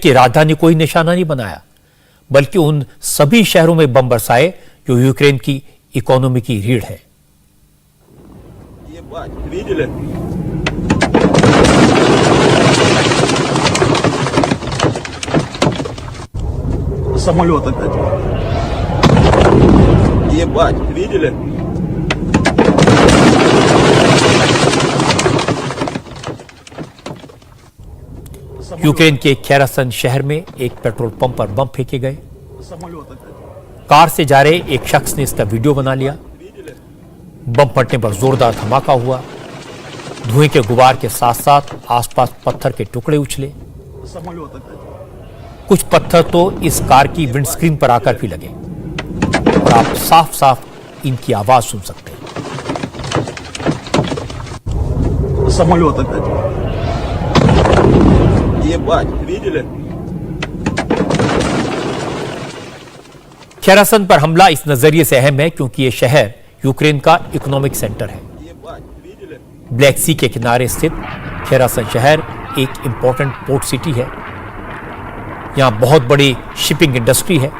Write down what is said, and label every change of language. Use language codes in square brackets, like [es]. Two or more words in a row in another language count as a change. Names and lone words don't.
[hi] की राजधानी को ही निशाना नहीं बनाया, बल्कि उन सभी शहरों में बम बरसाए जो यूक्रेन की इकोनॉमी की रीढ़ है। [ru] Самолет опять. Ебать, видели? [hi] यूक्रेन के खेरासन शहर में एक पेट्रोल पंप पर बम फेंके गए। कार से जा रहे एक शख्स ने इसका वीडियो बना लिया। बम फटने पर जोरदार धमाका हुआ। धुएं के गुबार के साथ साथ आसपास पत्थर के टुकड़े उछले। कुछ पत्थर तो इस कार की विंडस्क्रीन पर आकर भी लगे और आप साफ साफ इनकी आवाज सुन सकते हैं। [ru] самолет опять. Ебать, видели? [hi] खेरासन पर हमला इस नजरिए से अहम है क्योंकि यह शहर यूक्रेन का [en] economic center [hi] है। [ru] Ебать, видели? [hi] ब्लैक सी के किनारे स्थित खेरासन शहर एक [en] important port city [hi] है। यहाँ बहुत बड़ी [en] shipping industry [hi] है।